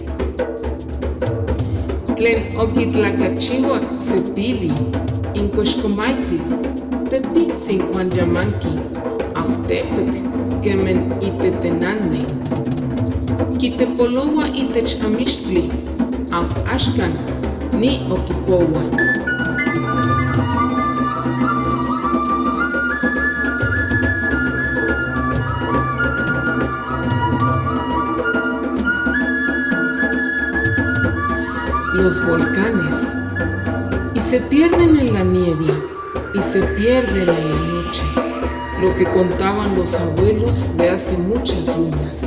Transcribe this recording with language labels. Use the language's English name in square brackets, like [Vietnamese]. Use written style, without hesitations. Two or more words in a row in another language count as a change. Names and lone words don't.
[Nahuatl languages] Tlen okitlakachiuak sepili inkoxkomaitl tepitzin uan yamanki autepetl kemen itetenanmej. Kitepoloua itech amixtli axkan ni okipoua. [Spanish] Los volcanes, y se pierden en la niebla, y se pierden en la noche, lo que contaban los abuelos de hace muchas lunas.